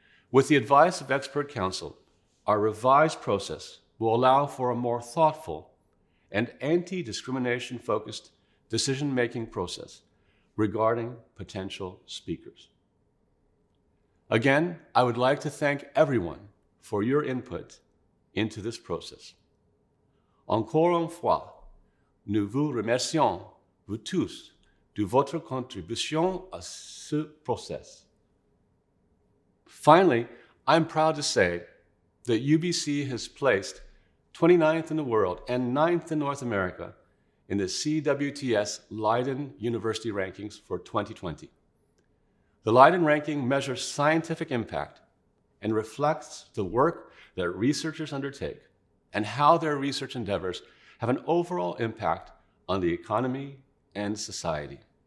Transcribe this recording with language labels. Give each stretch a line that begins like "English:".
English: With the advice of expert counsel, our revised process will allow for a more thoughtful and anti-discrimination focused decision-making process regarding potential speakers. Again, I would like to thank everyone for your input into this process.
French: Encore une fois, nous vous remercions, vous tous, de votre contribution à ce process.
English: Finally, I'm proud to say that UBC has placed 29th in the world and 9th in North America in the CWTS Leiden University Rankings for 2020. The Leiden ranking measures scientific impact and reflects the work that researchers undertake and how their research endeavors have an overall impact on the economy and society.